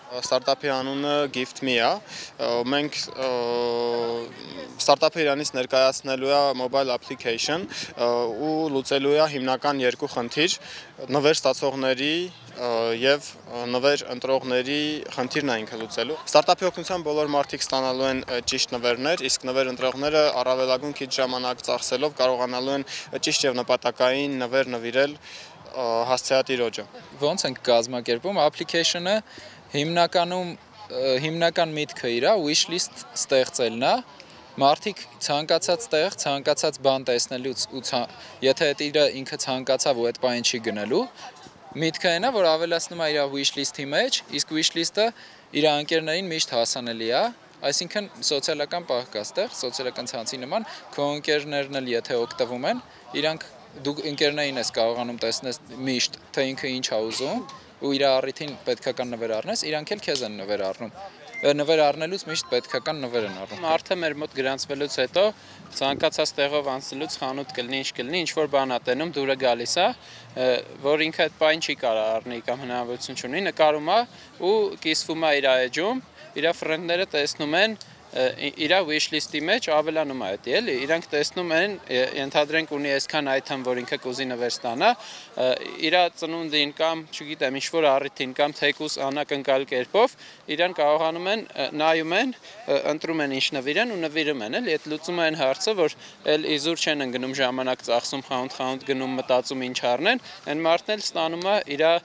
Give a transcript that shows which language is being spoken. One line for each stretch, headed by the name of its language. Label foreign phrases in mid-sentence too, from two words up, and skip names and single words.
Armenian: ստարտափի անունը GiftMe է։ Մենք ստարտափը իրանից ներկայացնելու է
English: mobile application
Armenian: ու լուծելու է հիմնական երկու խնդիր՝ նվեր ստացողների եւ նվեր ընտրողների խնդիրն է ինքը լուծելու։ Ստարտափի օգնությամբ բոլոր մարդիկ ստանալու են ճիշտ նվերներ, իսկ նվեր ընտրողները առավելագույն քիչ ժամանակ ծախսելով կարողանալու են ճիշտ եւ նպատակային նվեր նվիրել հասցեատիրոջը։ Ոնց ենք կազմակերպում application-ը հիմնական միտքը իր
English: wish list
Armenian: ստեղծելն է։ Մարդիկ ցանկացած տեղ, ցանկացած բան տեսնելուց ու եթե ինքը ցանկացավ ու այդ բանը չի գնելու, միտքը այն է, որ ավելացնում է իր
English: wish list-
Armenian: ի մեջ, իսկ
English: wish list-
Armenian: ը իր անկերներին միշտ հասանելի է, այսինքն սոցիալական պահ կա ստեղ, սոցիալական ցանցի նման, քո ընկերներն էլ եթե օգտվում են, իրանք դու ընկերներին ես կարողանում տեսնես միշտ, թե ինքը ինչ է ուզում, ու իր առիթին պետքական նվեր առնես, իրանք էլ քեզ են նվեր առնում։ Նվեր առնելուց միշտ պետքական նվեր են առնում։ Մարդը մեր մոտ գրանցվելուց հետո ցանկացած տեղով անցնելուց խանութ կլինի, ինչ որ բան ա տենում, դուրը գալիս է, որ ինքը այդ բան չի կարող առնի կամ հնարավորություն չունի, նկարում է ու կիսվում է իր էջում, իր ֆրենդները տեսնում են իր
English: wish list-
Armenian: ի մեջ ավելանում է դա, էլի, իրանք տեսնում են, ենթադրենք ունի այսքան item, որ ինքը կուզի նվեր ստանա, իր ծնունդին կամ, չգիտեմ, ինչ-որ առիթին կամ թեկուզ անակնկալ կերպով, իրան կարողանում են, նայում են, ընտրում են ինչ նվիրեն ու նվիրում են, էլի, այդ լուծում են հարցը, որ էլ իզուր չեն ընկնում ժամանակ ծախսում, խանութ գնում, մտածում ինչ առնեն, այն մարդն էլ ստանում է իր